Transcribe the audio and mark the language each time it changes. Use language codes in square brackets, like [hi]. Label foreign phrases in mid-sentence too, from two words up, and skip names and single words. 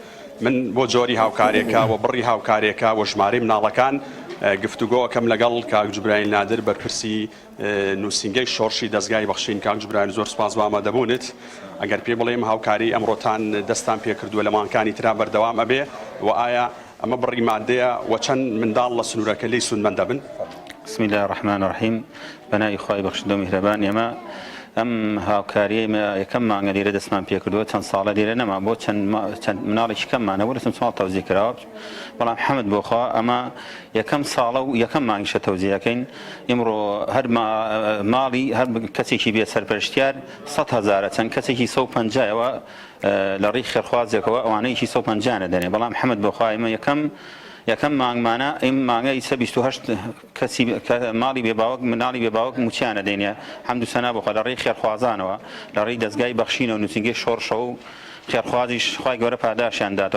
[ckb] من بۆ جۆری هاوکارێکە و بڕی هاوکارێکە و ژمارەی مناڵەکان گفتوگۆکەم لەگەڵ کاک جوبرایل نادر بەرپرسی نووسینگەی شۆڕشی دەستگای بەخشین. کاک جوبرایل زۆر سپاس بۆ ئامادەبوونت. ئەگەر پێ بڵێم هاوکاری ئەمڕۆتان دەستان پێکردووە لە مانکانی ترا بەردەوام ئەبێ و ئایا ئەمە بڕی مادەیە و چەند منداڵ لە سنوورەکە لی سودمەند دەبن؟ [ar] بسم الله الرحمن الرحیم [ckb] بەناوی خوای بەخشندە و میهرەبان. ئێمە ئەم هاوکاریە یەکەم مانگە لێرە دەستمان پێکردووە چەند ساڵە لێرە نەما بۆ چەند مناڵێکی کەممانە بۆ لەسم ساڵ تەوزیع کراوە بەڵام حەمد بۆخوا ئەمە یەکەم ساڵە و یەکەم مانگیشە تەوزیعەکەین. ئێمڕۆ هەر ماڵی هەر کەسێکی بێ سەرپەرشتیار 100,000 چەند کەسێکی 150ەوە لە ڕێی خێرخوازێکەوە ئەوانەیەکی 150 دەنێ بەڵام حەمد بۆخوا ئێمە یەکەم مانگمانە ئەم مانگای 28 کەسی ماڵی بێباوەک مناڵی بێباوەک موچیانە دێنێ حەمد و سەنا بۆخوا لە ڕێی خێرخوازانەوە لە ڕێی دەستگای بەخشینە و نووسینگەی شۆڕشە و خێرخوازیش خوای گەورە پاداشیان داتەوە.